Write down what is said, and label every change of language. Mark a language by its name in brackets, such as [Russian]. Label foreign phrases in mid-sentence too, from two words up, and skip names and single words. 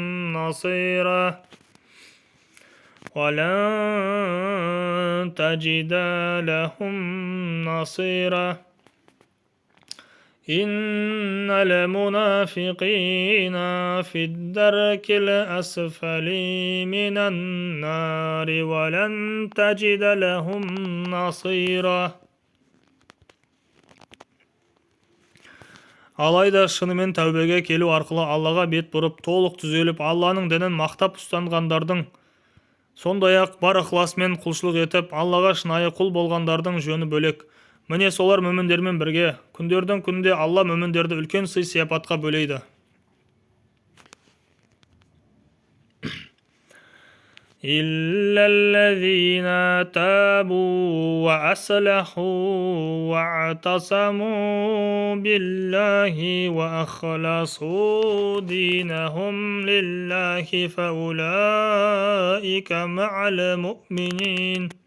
[Arabic] نصيرا إن المنافقين في الدرك الأسفل من النار ولن تجد لهم نصيرا. [Kazakh] Алайда шынымен тәубеге келу арқылы Аллаға бет бұрып, толық түзеліп, Алланың дінін мақтап ұстанғандардың, сондай-ақ бар ықыласымен құлшылық етіп, Аллаға шынайы құл болғандардың жөні бөлек. Міне солар мүміндермен бірге, күндердің күнінде Алла мүміндерді үлкен сый-сияпатқа бөлейді. [Arabic] إلا الذين تابوا وأصلحوا واعتصموا بالله وأخلصوا دينهم لله فأولئك مع المؤمنين